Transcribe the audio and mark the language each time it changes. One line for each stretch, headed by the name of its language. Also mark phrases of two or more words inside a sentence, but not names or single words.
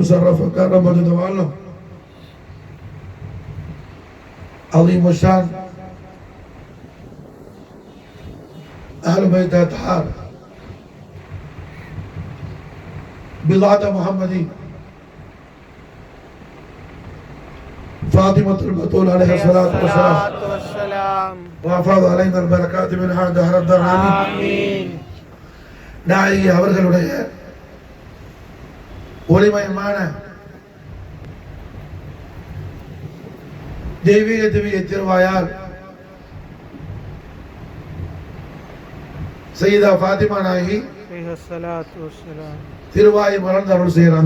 Arabic: شرف وكرم وجد وعلم عظيم الشان أهل بيت أطهار بضعة محمدي فاطمة البتول عليه الصلاة والسلام وأفاض علينا البركات منها دهر الدهر. آمين.
Tamil: நாயகி அவர்களுடைய ஒளிமயமான தெய்வீக திவ்ய திருவாயால் சையதா ஃபாத்திமா நாயகி திருவாயை மலர்ந்து அருள் செய்யறாங்க.